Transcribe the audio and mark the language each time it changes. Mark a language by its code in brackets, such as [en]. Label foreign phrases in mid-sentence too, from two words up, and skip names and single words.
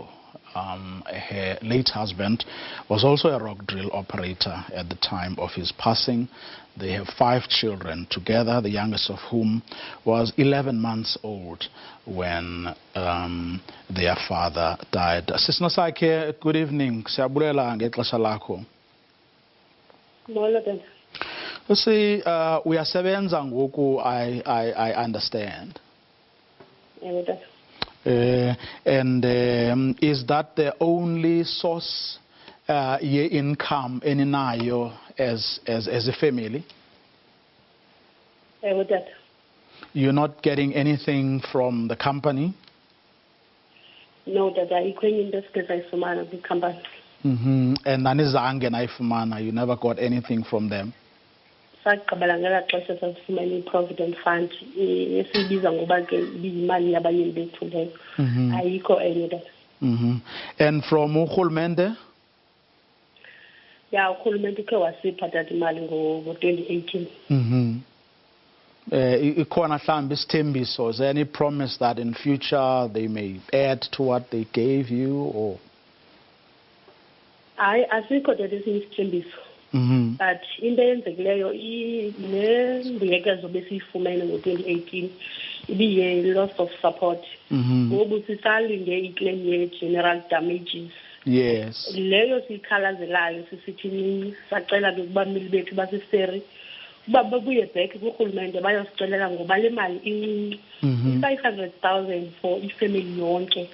[en] Her late husband was also a rock drill operator at the time of his passing. They have 5 children together, the youngest of whom was 11 months old when their father died. [xh] Sisinosakhe, [en] good evening. [xh] Siyabulela ngexesha lakho. See, uyasebenza ngoku, [en] I understand. And is that the only source income eninayo as a family? You're not getting anything from the company? No, that I couldn't discuss the company. And [xh] nanizange naifumana, [en] you never got anything from them? [xh] Sakabala xesha sasifumana i-provident fund esibiza ngoba ke ibiyimali yabayeni bethu leyo, ayikho enye that. [en] And from urhulumente? [xh] Yeah, urhulumente ukhe wasipha that imali ngo-2018. Ikhona mhlawumbi isithembiso, [en] is there any promise that in future they may add to what they gave you, or? [xh] Asikho that esinye isithembiso. But into eyenzekileyo le mbuyekezo besiyifumene ngo-2018 ibiye [en] loss of support. [xh] Ngoku sisalinde iclaim ye-general damages. [en] Yes. [xh] Leyo siyikhalazelayo sisithi sacela ke kubameli bethu basiseri uba [en] babuye back [xh] kurhulumente bayosicelela ngoba le mali incinci, 500,000 for ifamily yonke.